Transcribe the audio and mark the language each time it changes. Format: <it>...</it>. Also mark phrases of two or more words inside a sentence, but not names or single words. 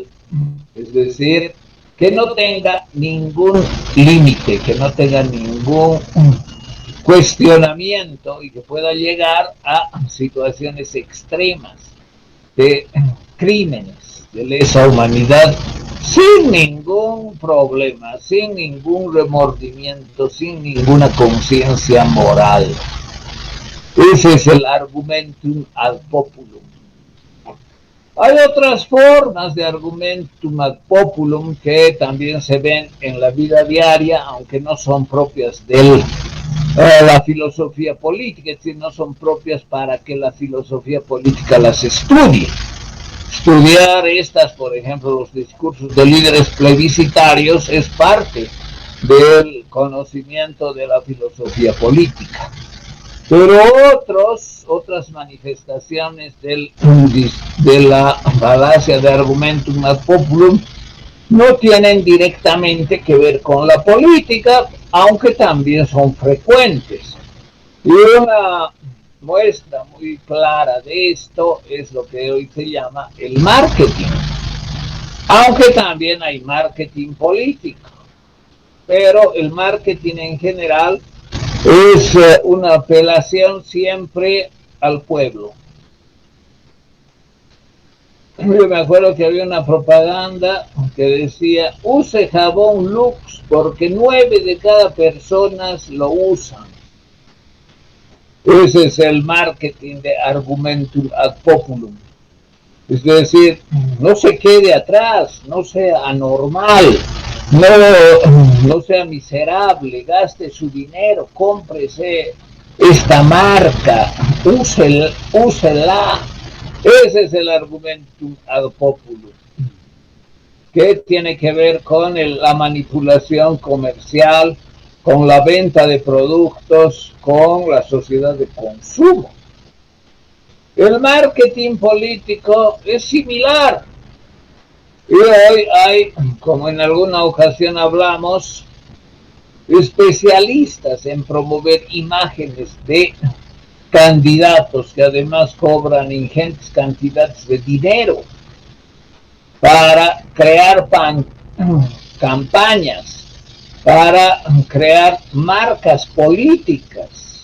<es>Es decir, que no tenga ningún límite, que no tenga ningún cuestionamiento y que pueda llegar a situaciones extremas de crímenes de lesa humanidad sin ningún problema, sin ningún remordimiento, sin ninguna conciencia moral. Ese es el</es> <la>argumentum ad populum.</la> <es>Hay otras formas de</es> <la>argumentum ad populum</la> <es>que también se ven en la vida diaria, aunque no son propias de la filosofía política, es decir, no son propias para que la filosofía política las estudie. Estudiar estas, por ejemplo, los discursos de líderes plebiscitarios es parte del conocimiento de la filosofía política. Pero otras manifestaciones de la falacia de</es> <la>argumentum ad populum</la> <es>no tienen directamente que ver con la política, aunque también son frecuentes. Y una muestra muy clara de esto es lo que hoy se llama el marketing, aunque también hay marketing político, pero el marketing en general es una apelación siempre al pueblo. Yo me acuerdo que había una propaganda que decía: use jabón Lux porque 9 de cada personas lo usan. Ese es el marketing de</es> <la>argumentum ad populum.</la> <es>Es decir, no se quede atrás, no sea anormal, no sea miserable, gaste su dinero, cómprese esta marca, úsela. Ese es el</es> <la>argumentum ad populum,</la> <es>que tiene que ver con la manipulación comercial, con la venta de productos, con la sociedad de consumo. El marketing político es similar. Y hoy hay, como en alguna ocasión hablamos, especialistas en promover imágenes de candidatos que además cobran ingentes cantidades de dinero para crear campañas, para crear marcas políticas.</es>